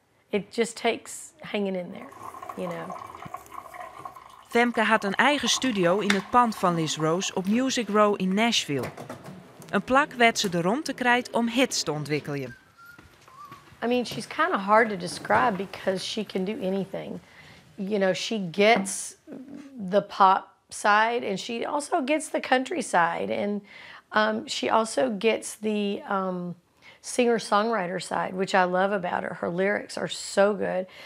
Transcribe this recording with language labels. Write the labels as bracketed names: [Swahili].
[English] It just takes hanging in there, you know. [Dutch] Femke had een eigen studio in het pand van Liz Rose op Music Row in Nashville. Een plak werd ze er rond te krijgen om hits te ontwikkelen. [English] I mean, she's kind of hard to describe because she can do anything. You know, she gets the pop side and she also gets the country side. And She also gets the singer-songwriter side, which I love about her. Her lyrics are so good.